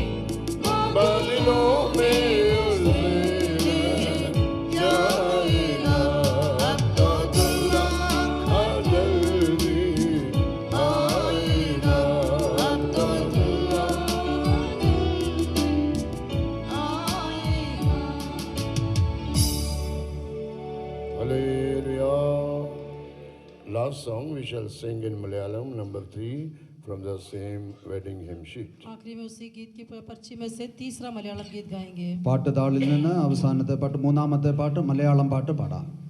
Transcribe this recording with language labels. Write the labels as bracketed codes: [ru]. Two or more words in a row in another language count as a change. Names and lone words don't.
[hi] बादलों में उससे जाएगा। अब तो दुल्हा जल्दी आएगा। अब तो दुल्हा आएगा। Hallelujah. [en] Last song we shall sing in Malayalam, number 3, from the same wedding hymn sheet. [hi] आखिरी में उसी गीत की पर्ची में से तीसरा मलयालम गीत गाएंगे। [ml] പാട്ടുതാളിൽ നിന്ന് അവസാനത്തെ പാട്ട്, മൂന്നാമത്തെ പാട്ട് മലയാളം പാട്ട് പാടാം.